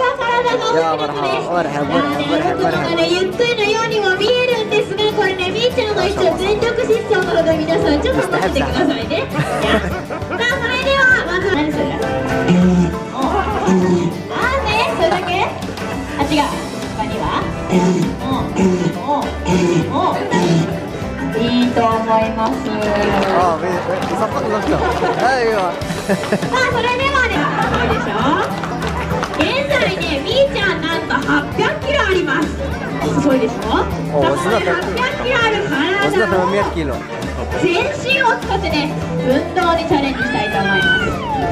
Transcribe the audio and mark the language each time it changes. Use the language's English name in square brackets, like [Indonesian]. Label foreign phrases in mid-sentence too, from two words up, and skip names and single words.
[Arabic] يا مرحبا مرحبا. [Japanese] ゆっくりのようにも見えるんですが、これね、みーちゃんの一応全力疾走なので皆さんちょっと待っててくださいね。さあそれではまず何する？それだけ？あ、違う。他には？いいと思います。 [Arabic] بيصفق نفسه. أيوه. [Japanese] さあそれではね、すごいでしょ。現在ね、みーちゃんなんと800キロあります。すごいでしょ。おその800キロある [Arabic] وزنه [Japanese] 体を [Arabic] 800 كيلو. [Japanese] 全身を使ってね、運動にチャレンジしたいと思います。